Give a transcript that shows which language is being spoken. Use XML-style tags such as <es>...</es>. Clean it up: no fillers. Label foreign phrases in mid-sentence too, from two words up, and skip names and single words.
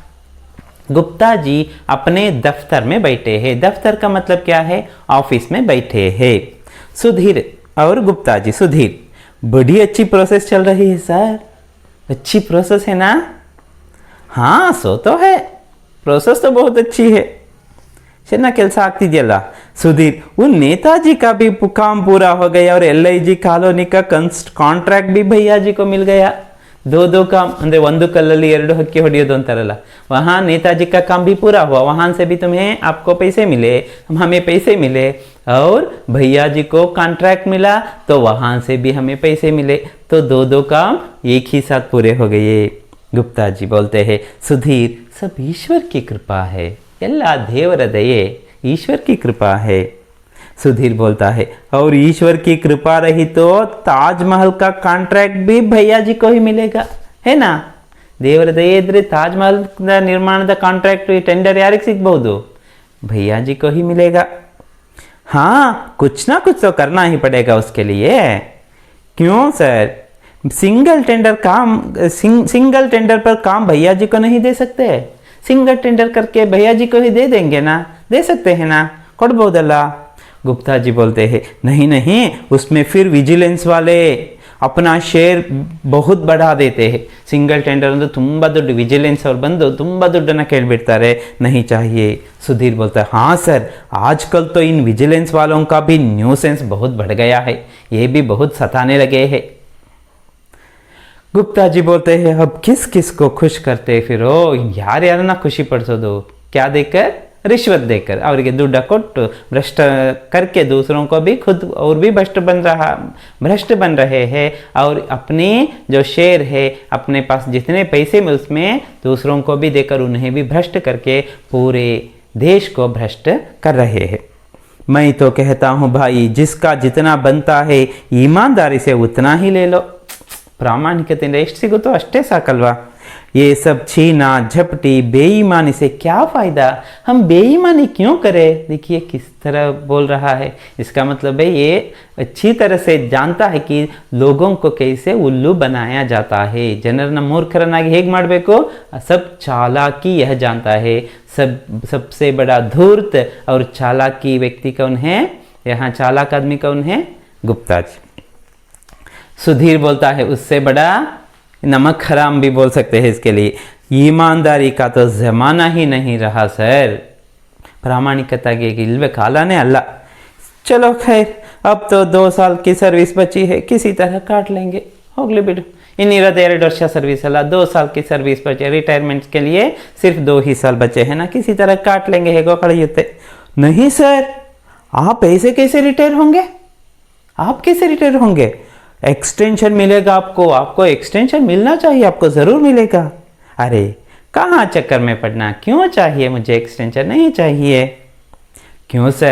<hi>गुप्ता जी अपने दफ्तर में बैठे हैं. दफ्तर का मतलब क्या है? ऑफिस में बैठे हैं. सुधीर और गुप्ता जी. सुधीर बड़ी अच्छी प्रोसेस चल रही है सर. अच्छी प्रोसेस है ना? हाँ सो तो है, प्रोसेस तो बहुत अच्छी है.</hi> <kn>ಚೆನ್ನಾಗಿ ಕೆಲಸ ಆಗ್ತಿದೆಯಲ್ಲ.</kn> <hi>सुधीर वो नेताजी का भी काम पूरा हो गया और LIG कॉलोनी का कॉन्ट्रैक्ट भी भैया जी को मिल गया. दो काम</hi> <kn>ಅಂದರೆ ಒಂದು ಕಲ್ಲಲ್ಲಿ ಎರಡು ಹಕ್ಕಿ ಹೊಡೆಯೋದು ಅಂತಾರಲ್ಲ,</kn> <hi>वहाँ नेताजी का काम भी पूरा हुआ, वहाँ से भी तुम्हें आपको पैसे मिले, हमें पैसे मिले, और भैया जी को कॉन्ट्रैक्ट मिला तो वहाँ से भी हमें पैसे मिले, तो दो काम एक ही साथ पूरे हो गए. गुप्ता जी बोलते हैं सुधीर सब ईश्वर की कृपा है,</hi> <kn>ಎಲ್ಲ ದೇವರ ದಯೆ,</kn> <hi>ईश्वर की कृपा है. सुधीर बोलता है और ईश्वर की कृपा रही तो ताजमहल का कॉन्ट्रैक्ट भी भैया जी को ही मिलेगा, है ना?</hi> <kn>ದೇವರ ದಯೆ ಇದ್ರೆ ತಾಜ್ಮಹಲ್ ನಿರ್ಮಾಣದ ಕಾಂಟ್ರಾಕ್ಟ್ ಟೆಂಡರ್ ಯಾರಿಗೆ ಸಿಗಬಹುದು?</kn> <hi>भैया जी को ही मिलेगा. हाँ कुछ ना कुछ तो करना ही पड़ेगा उसके लिए. क्यों सर?</hi> <en>single tender</en> <hi>पर काम भैया जी को नहीं दे सकते?</hi> <en>single tender</en> <hi>करके भैया जी को ही दे देंगे ना, दे सकते हैं ना, ಕೊಡ್ಬೋದಲ್ಲ. गुप्ता जी बोलते हैं नहीं उसमें फिर विजिलेंस वाले अपना शेयर बहुत बढ़ा देते हैं.</hi> <en>single tender</en> <kn>ಅಂದ್ರೆ ತುಂಬ ದೊಡ್ಡ ವಿಜಿಲೆನ್ಸ್ ಅವ್ರು ಬಂದು ತುಂಬ ದುಡ್ಡನ್ನು ಕೇಳಿಬಿಡ್ತಾರೆ,</kn> <hi>नहीं चाहिए. सुधीर बोलता है हाँ सर आजकल तो इन विजिलेंस वालों का भी न्यूसेंस बहुत बढ़ गया है, ये भी बहुत सताने लगे हैं. गुप्ता जी बोलते हैं अब किस को खुश करते फिरो,</hi> <kn>ಯಾರ್ಯಾರನ್ನ ಖುಷಿ ಪಡಿಸೋದು?</kn> <hi>क्या देकर? रिश्वत देकर,</hi> <kn>ಅವರಿಗೆ ದುಡ್ಡು ಕೊಟ್ಟು</kn> <hi>भ्रष्ट करके दूसरों को भी खुद और भी भ्रष्ट बन रहे हैं, और अपने जो शेयर है अपने पास जितने पैसे में उसमें दूसरों को भी देकर उन्हें भी भ्रष्ट करके पूरे देश को भ्रष्ट कर रहे हैं. मैं तो कहता हूँ भाई जिसका जितना बनता है ईमानदारी से उतना ही ले लो.</hi> <kn>ಪ್ರಾಮಾಣಿಕತೆಯಿಂದ ಎಷ್ಟು ಸಿಗುತ್ತೋ ಅಷ್ಟೇ ಸಾಕಲ್ವಾ.</kn> <hi>ये सब छीना झपटी बेईमानी से क्या फ़ायदा, हम बेईमानी क्यों करें? देखिए किस तरह बोल रहा है. इसका मतलब है ये अच्छी तरह से जानता है कि लोगों को कैसे उल्लू बनाया जाता है, ಜನರನ್ನ ಮೂರ್ಖರನ್ನಾಗಿ ಹೇಗೆ ಮಾಡಬೇಕು, सब चालाकी यह जानता है. सबसे बड़ा धूर्त और चालाकी व्यक्ति कौन है? यहाँ चालाक आदमी कौन है? गुप्ता जी. सुधीर बोलता है उससे बड़ा नमक हराम भी बोल सकते हैं इसके लिए. ईमानदारी का तो ज़माना ही नहीं रहा सर,</hi> <kn>ಪ್ರಾಮಾಣಿಕತೆಗೆ ಇಲ್ವೇ ಕಾಲನೇ ಅಲ್ಲ.</kn> <hi>चलो खैर अब तो 2 साल की सर्विस बची है, किसी तरह काट लेंगे,</hi> <kn>ಹೋಗಲಿ ಬಿಡು. ಇನ್ನಿರೋದು 2 ವರ್ಷ</kn> <hi>सर्विस अಲ್ಲ, 2 साल की सर्विस बचे, रिटायरमेंट के लिए सिर्फ 2 ही साल बचे हैं ना, किसी तरह काट लेंगे,</hi> <kn>ಹೇಗೋ ಕಳೆಯುತ್ತೆ.</kn> <hi>नहीं सर आप ऐसे कैसे रिटायर होंगे? आप कैसे रिटायर होंगे? एक्सटेंशन मिलेगा आपको एक्सटेंशन मिलना चाहिए, आपको ज़रूर मिलेगा. अरे कहाँ चक्कर में पड़ना, क्यों चाहिए मुझे एक्सटेंशन? नहीं चाहिए. क्यों सर?</hi>